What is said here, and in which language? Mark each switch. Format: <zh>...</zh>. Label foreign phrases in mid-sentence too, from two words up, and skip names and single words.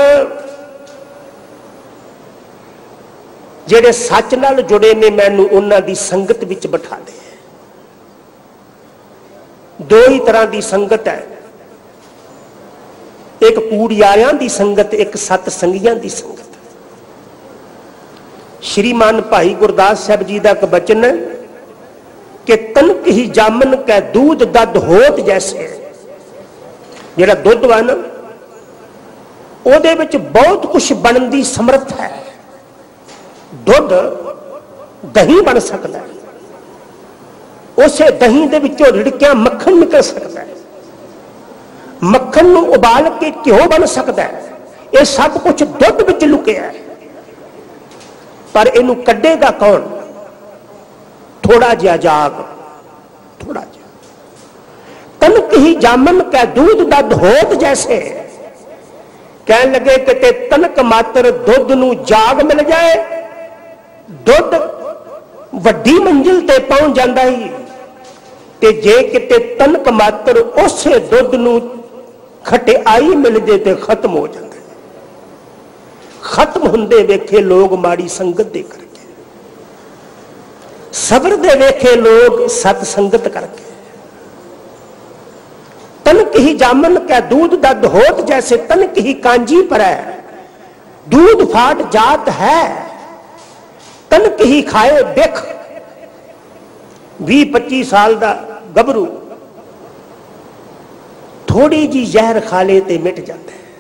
<pa>ਜੇੜ੍ਹੇ ਸੱਚ ਨਾਲ ਜੁੜੇ ਨੇ ਮੈਨੂੰ ਉਨ੍ਹਾਂ ਦੀ ਸੰਗਤ ਵਿਚ ਬਿਠਾ ਦੇ।</pa> <hi>दो ही तरह की संगत है,</hi> <pa>ਇੱਕ ਕੂੜਿਆਰਿਆਂ ਦੀ ਸੰਗਤ, ਇੱਕ ਸਤਸੰਗੀਆਂ ਦੀ ਸੰਗਤ।</pa> <hi>श्रीमान भाई गुरदास साहब जी का एक बचन है कि</hi> <bra>तनक ही जामन कै दूध दद होत जैसे।</bra> <pa>ਜੇੜ੍ਹਾ ਦੁੱਧ ਵਾ ਨਾ, ਉਹਦੇ ਵਿਚ ਬਹੁਤ ਕੁਝ ਬਣਨ ਦੀ ਸਮਰੱਥ ਹੈ।</pa> <hi>दुध दही बन सकता है, उसे</hi> <pa>ਦਹੀ ਦੇ ਵਿਚੋਂ ਰਿੜਕਿਆ</pa> <hi>मक्खन निकल सकता है,</hi> <pa>ਮੱਖਣ ਨੂੰ ਉਬਾਲ ਕੇ</pa> <hi>घिओ बन सकता है।</hi> <pa>ਇਹ ਸਭ ਕੁਝ ਦੁੱਧ ਵਿਚ ਲੁਕਿਆ ਹੈ, ਪਰ ਇਹਨੂੰ ਕੱਢੇਗਾ ਕੌਣ? ਥੋੜ੍ਹਾ ਜਿਹਾ ਜਾਗ, ਥੋੜ੍ਹਾ ਜਿਹਾ।</pa> <bra>तनक ही जामन कै दूध दद होत जैसे।</bra> <pa>ਕਹਿਣ ਲੱਗੇ ਕਿ ਤਨਕ ਮਾਤਰ ਦੁੱਧ ਨੂੰ ਜਾਗ ਮਿਲ ਜਾਏ, ਦੁੱਧ ਵੱਡੀ ਮੰਜ਼ਿਲ ਤੇ ਪਹੁੰਚ ਜਾਤਾ ਹੀ, ਤੇ ਜੇ ਕਿਤੇ ਤਨਕ ਮਾਤਰ ਉਸੇ ਦੁੱਧ ਨੂੰ ਖਟਿਆਈ ਮਿਲ ਜਾਏ ਤੋ ਖ਼ਤਮ ਹੋ ਜਾਤਾ। ਖ਼ਤਮ ਹੁੰਦੇ ਵੇਖੇ ਲੋਕ ਮਾੜੀ ਸੰਗਤ ਦੇ ਕਰਕੇ, ਸਬਰ ਦੇ ਵੇਖੇ ਲੋਕ ਸਤਸੰਗਤ ਕਰਕੇ।</pa> <bra>तनक ही जामन कै दूध दद होत जैसे। तनक ही कांजी पर है दूध फाट जात है। तनक ही खाए बिख।</bra> <pa>20-25 ਸਾਲ ਕਾ ਗੱਭਰੂ ਥੋੜ੍ਹੀ ਜੀ ਜ਼ਹਿਰ ਖਾ ਲੇ ਤੇ ਮਿਟ ਜਾਤਾ ਹੈ।</pa>